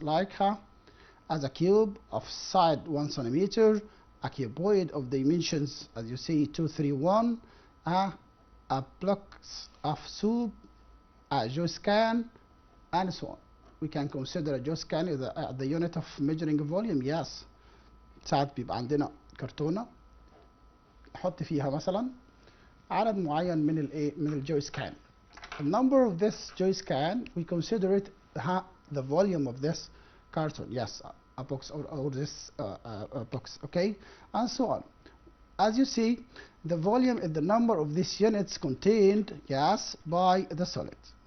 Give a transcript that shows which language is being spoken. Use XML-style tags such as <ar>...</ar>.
<en>Like as a cube of side 1 centimeter, a cuboid of dimensions, as you see, 2, 3, 1, a block of soup, a juice can, and so on. We can consider a juice can as the unit of measuring volume.</en> <ar>ساعات بيبقى عندنا كرتونة نحط فيها مثلا عدد معين من الايه من الجويس كان.</ar> <en>The number of this juice can, we consider it the volume of this carton, yes, a box or this box, okay, and so on. As you see, the volume is the number of these units contained, yes, by the solid.</en>